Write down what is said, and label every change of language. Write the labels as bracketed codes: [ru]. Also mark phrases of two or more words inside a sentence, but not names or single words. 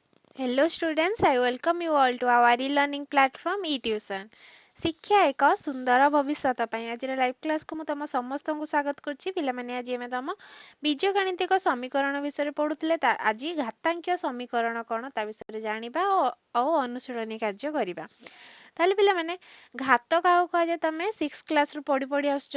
[en] Hello students, I welcome you all to our e-learning platform eTution. [or] ଶିକ୍ଷା ଏକ ସୁନ୍ଦର ଭବିଷ୍ୟତ ପାଇଁ ଆଜିର ଲାଇଭ୍ କ୍ଲାସ୍କୁ ମୁଁ ତମ ସମସ୍ତଙ୍କୁ ସ୍ୱାଗତ କରୁଛି। ପିଲାମାନେ ଆଜି ଆମେ ତମ ବୀଜଗାଣିତିକ ସମୀକରଣ ବିଷୟରେ ପଢ଼ୁଥିଲେ। ଆଜି ଘାତାଙ୍କିୟ ସମୀକରଣ କ'ଣ ତା ବିଷୟରେ ଜାଣିବା ଆଉ ଅନୁଶୀଳନୀ କାର୍ଯ୍ୟ କରିବା। ତାହେଲେ ପିଲାମାନେ ଘାତ କାହାକୁ କୁହାଯାଏ? ତମେ 6 କ୍ଲାସରୁ ପଢ଼ି ଆସୁଛ।